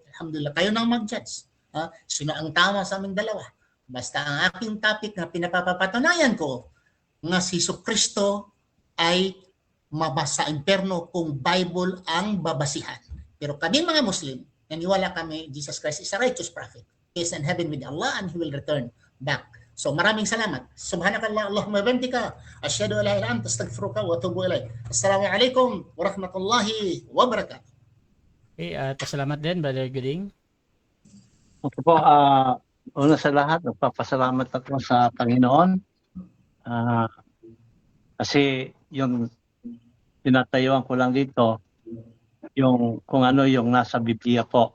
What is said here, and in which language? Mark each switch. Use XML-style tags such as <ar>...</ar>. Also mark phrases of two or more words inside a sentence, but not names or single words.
<tl>Alhamdulillah, kayo nang mag-judge. Sino ang tama sa aming dalawa? Basta ang aking topic na pinapapatunayan ko nga si Jesucristo ay mabasa sa imperno kung Bible ang babasihan. Pero kami mga Muslim, naniwala kami</tl> <en>Jesus Christ is a righteous prophet. He is in heaven with Allah and He will return back.</en> <tl>So maraming salamat.</tl> <ar>سبحانك الله اللهم بحمدك أشهد أن لا إله إلا أنت أستغفرك وأتوب إليك. السلام عليكم ورحمة الله وبركاته.</ar> <tl>Okay, at pasalamat din, Brother Gooding. Okay po, una sa lahat, nagpapasalamat ako sa Panginoon. Kasi yung tinatayuan ko lang dito, yung kung ano yung nasa Biblia po.</tl>